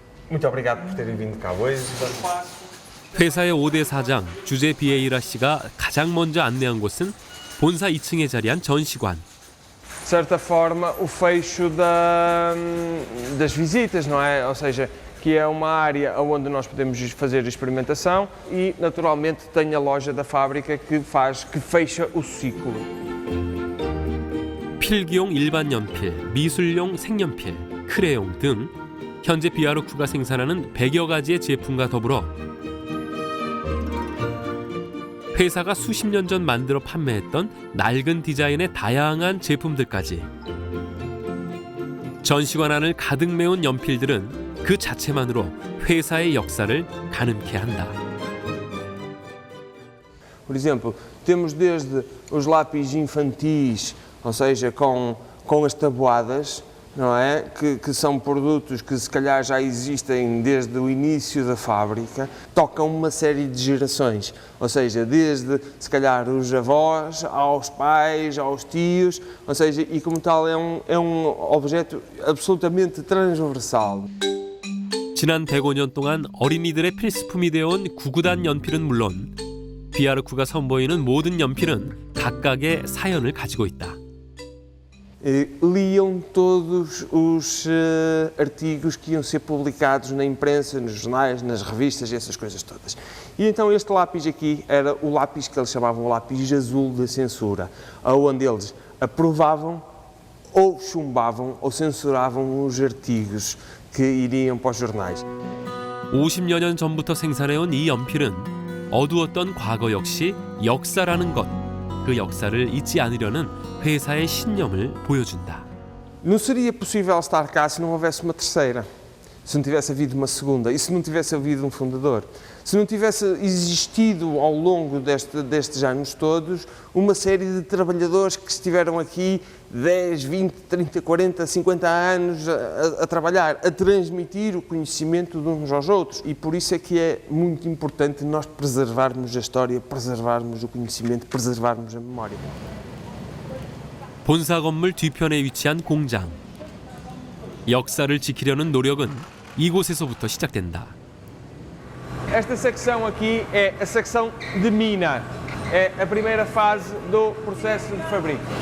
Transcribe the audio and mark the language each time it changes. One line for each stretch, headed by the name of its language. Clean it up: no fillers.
Portuguese: Muito obrigado por terem vindo cá hoje.
Korean: 회사의 5대 사장 주제 비에이라 씨가 가장 먼저 안내한 곳은 본사 2층에 자리한 전시관.
Portuguese: De certa forma, o fecho das visitas, não é? Ou seja, que é uma área onde nós podemos fazer experimentação e, naturalmente, tem a loja da fábrica que fecha o ciclo.
Korean: 필기용 일반 연필, 미술용 색연필, 크레용 등 현재 비아르쿠가 생산하는 100여 가지의 제품과 더불어 회사가 수십 년 전 만들어 판매했던 낡은 디자인의 다양한 제품들까지. 전시관 안을 가득 메운 연필들은 그 자체만으로 회사의 역사를 가늠케 한다.
Portuguese: Por exemplo, temos desde os lápis infantis, ou seja, com as tabuadas, não é? Que são produtos que se calhar já existem desde o início da fábrica, tocam uma série de gerações, ou seja, desde se calhar os avós, aos pais, aos tios, ou seja, e como tal é um objeto absolutamente transversal.
Korean: 지난 105년 동안 어린이들의 필수품이 되어온 구구단 연필은 물론 비아르쿠가 선보이는 모든 연필은 각각의 사연을 가지고 있다.
Portuguese: Liam todos os artigos que iam ser publicados na imprensa, nos jornais, nas revistas e essas coisas todas. E então este lápis aqui era o lápis que eles chamavam o lápis azul da censura, onde eles aprovavam ou chumbavam ou censuravam os artigos que iriam para os jornais.
Korean: 50여 년 전부터 생산해온 이 연필은 어두웠던 과거 역시 역사라는 것 그 역사를 잊지 않으려는 회사의 신념을 보여준다.
Portuguese: Não seria possível estar cá se não houvesse uma terceira, se não tivesse havido uma segunda e se não tivesse havido um fundador. Se não tivesse existido ao longo destes anos todos uma série de trabalhadores que estiveram aqui 10, 20, 30, 40, 50 anos a trabalhar, a transmitir o conhecimento de uns aos outros. E por isso é que é muito importante nós preservarmos a história, preservarmos o conhecimento, preservarmos a memória.
Korean: 본사 건물 뒤편에 위치한 공장. 역사를 지키려는 노력은 이곳에서부터 시작된다.
Portuguese: Esta secção aqui é a secção de mina. É a primeira fase do processo de fabrico.